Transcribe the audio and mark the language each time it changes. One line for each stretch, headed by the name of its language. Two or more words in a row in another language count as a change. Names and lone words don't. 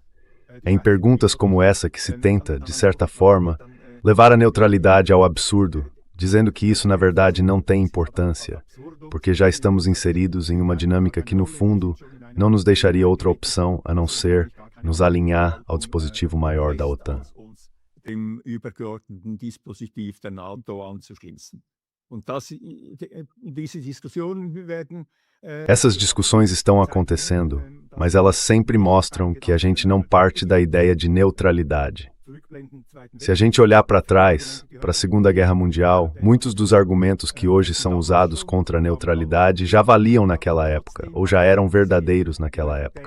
Portuguese: É em perguntas como essa que se tenta, de certa forma, levar a neutralidade ao absurdo, dizendo que isso na verdade não tem importância, porque já estamos inseridos em uma dinâmica que, no fundo, não nos deixaria outra opção a não ser nos alinhar ao dispositivo maior da OTAN.
German: Und diese Diskussionen werden
Portuguese: Essas discussões estão acontecendo, mas elas sempre mostram que a gente não parte da ideia de neutralidade. Se a gente olhar para trás, para a Segunda Guerra Mundial, muitos dos argumentos que hoje são usados contra a neutralidade já valiam naquela época, ou já eram verdadeiros naquela época.